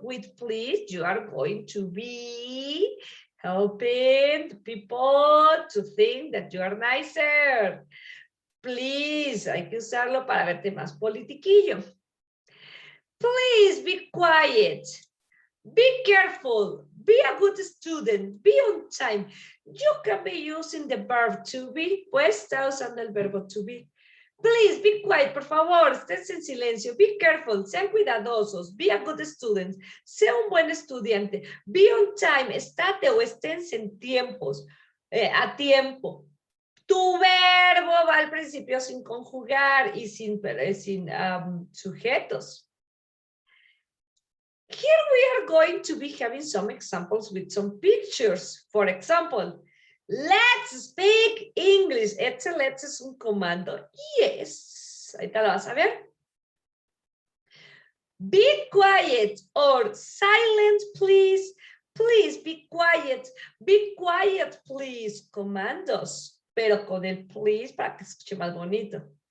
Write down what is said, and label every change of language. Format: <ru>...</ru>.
<en>With please, you are going to be helping people to think that you are nicer.</en> <es>Please, hay que usarlo para verte más politiquillo.</es> <en>Please be quiet. Be careful. Be a good student. Be on time. You can be using the verb to be.</en> <es>Pues está usando el verbo to be.</es> <en>Please be quiet,</en> <es>por favor, estés en silencio.</es> <en>Be careful,</en> <es>sean cuidadosos.</es> <en>Be a good student,</en> <es>sea un buen estudiante.</es> <en>Be on time,</en> <es>estate o esténse en tiempos, a tiempo. Tu verbo va al principio sin conjugar y sin sujetos.</es> <en>Here we are going to be having some examples with some pictures. For example, let's speak English.</en> <es>Este let's es un comando. Yes. Ahorita lo vas a ver.</es> <en>Be quiet or silent, please. Please be quiet. Be quiet, please.</en> <es>Comandos. Pero con el please para que se escuche más bonito.</es>